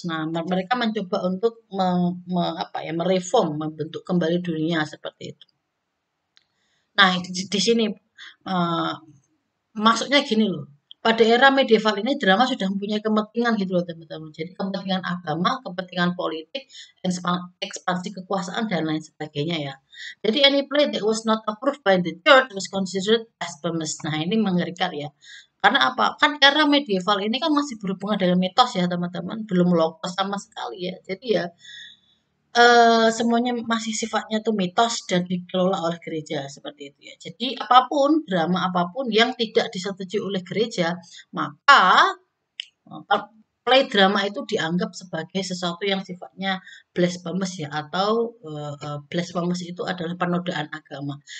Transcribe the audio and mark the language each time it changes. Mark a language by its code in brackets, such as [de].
[id] Nah, mereka mencoba untuk mereform, membentuk kembali dunia seperti itu. Nah, di sini uh, maksudnya gini loh. Pada era medieval ini drama sudah mempunyai kepentingan gitu loh teman-teman. Jadi kepentingan agama, kepentingan politik, ekspansi kekuasaan dan lain sebagainya ya. Jadi [en] any play that was not approved by the church was considered blasphemous. [id] Nah ini mengerikan ya. Karena apa? Kan era medieval ini kan masih berhubungan dengan mitos ya teman-teman. Belum logos sama sekali ya. Jadi ya semuanya masih sifatnya tuh mitos dan dikelola oleh gereja seperti itu ya. Jadi apapun drama apapun yang tidak disetujui oleh gereja, maka play drama itu dianggap sebagai sesuatu yang sifatnya blasphemous ya atau blasphemous itu adalah penodaan agama.